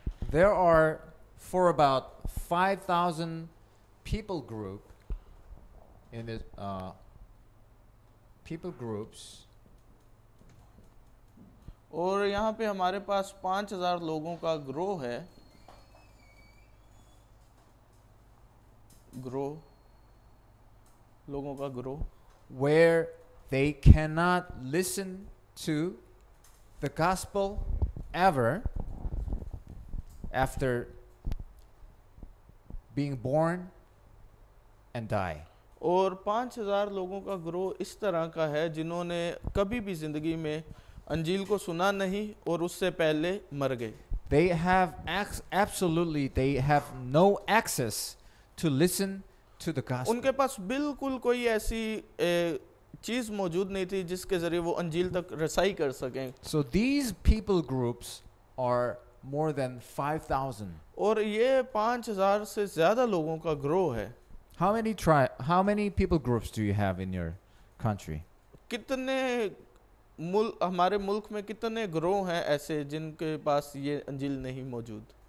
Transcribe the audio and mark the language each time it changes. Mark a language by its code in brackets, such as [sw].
[en] There are for about 5,000 people group in this people groups. [hi] और यहाँ पे हमारे पास 5,000 लोगों का ग्रोह है। लोगों का ग्रोह [en] Where they cannot listen to the gospel ever after being born and die. [hi] और 5,000 लोगों का ग्रोह इस तरह का है जिन्होंने कभी भी जिंदगी में अंजील को सुना नहीं और उससे पहले मर गए। [en] They have they have no access to listen to the gospel. [hi] उनके पास बिल्कुल कोई ऐसी चीज मौजूद नहीं थी जिसके जरिए वो अंजील तक रसाई कर सकें। [en] So these people groups are more than 5,000. [hi] और ये 5,000 से ज्यादा लोगों का ग्रोह है। [en] How many people groups do you have in your country? [hi] कितने हमारे मुल्क में कितने ग्रोह हैं ऐसे जिनके पास ये अंजील नहीं मौजूद?